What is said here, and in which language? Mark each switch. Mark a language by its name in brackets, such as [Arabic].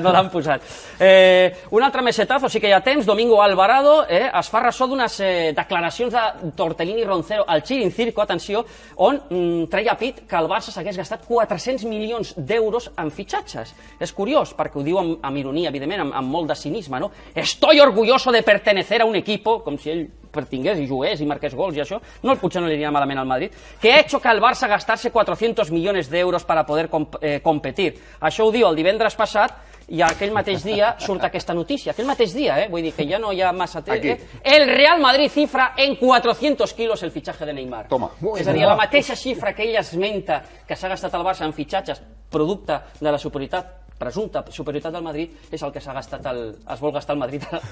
[Catalan] No l'han posat. Un altre mesetazo, sí que hi ha temps. Domingo Alvarado es fa ressò d'unes declaracions de Tortellini Roncero al Chirincirco, atenció, on treia pit que el Barça s'hagués gastat 400 milions d'euros en fitxatges. És curiós, perquè ho diu amb ironia, evidentment, amb molt de cinisme, no? [Spanish] Estoy orgulloso de pertenecer a un equipo, [Catalan] com si ell pertingués i jugués i marqués gols i això, potser no li aniria malament al Madrid, [Spanish] que ha hecho que el Barça gastarse 400 millones de euros para poder competir. [Catalan] Això ho diu el divendres passat i aquell mateix dia surt aquesta notícia. Aquell mateix dia, vull dir que ja no hi ha massa temps. El Real Madrid cifra en 400 kilos el fitxatge de Neymar. És a dir, la mateixa xifra que ell esmenta que s'ha gastat el Barça en fitxatges producte de la presumpta superioritat del Madrid és el que es vol gastar el Madrid.